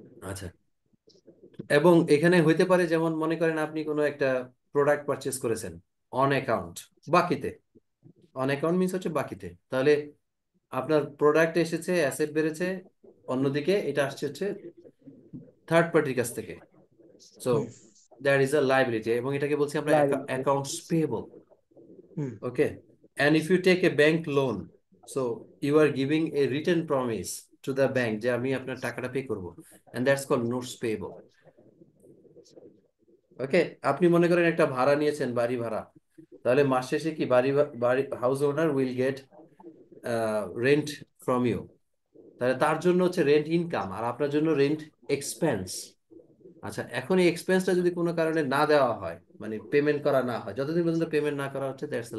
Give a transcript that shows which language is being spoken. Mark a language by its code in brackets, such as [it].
[bn] আচ্ছা, এবং এখানে হইতে পারে যেমন মনে করেন আপনি কোনো একটা প্রোডাক্ট পারচেস করেছেন অন অ্যাকাউন্ট, বাকিতে, অন অ্যাকাউন্ট মিন্স হচ্ছে বাকিতে, তাহলে আপনার প্রোডাক্ট এসেছে, অ্যাসেট বেড়েছে, অন্যদিকে এটা আসছে হচ্ছে থার্ড পার্টির কাছ থেকে, [en] so that is a liability, [bn] এবং এটাকে বলছি আমরা liability. Accounts payable. [en] okay, and if you take a bank loan, so you are giving a written promise to the bank [bn] যে আমি আপনার টাকাটা পে করব, [en] and that's called notes payable. [bn] ওকে, আপনি মনে করেন একটা ভাড়া নিয়েছেন, বাড়ি ভাড়া, তাহলে মাস শেষে কি বাড়ি [en] house owner will get rent from you, [bn] তাহলে তার জন্য হচ্ছে রেন্ট ইনকাম, আর আপনার জন্য রেন্ট এক্সপেন্স। আচ্ছা, এখন এই এক্সপেন্সটা যদি কোনো কারণে না দেওয়া হয়, মানে পেমেন্ট করা না হয়, যতদিন পর্যন্ত পেমেন্ট না করা হচ্ছে, দ্যাটস দ্য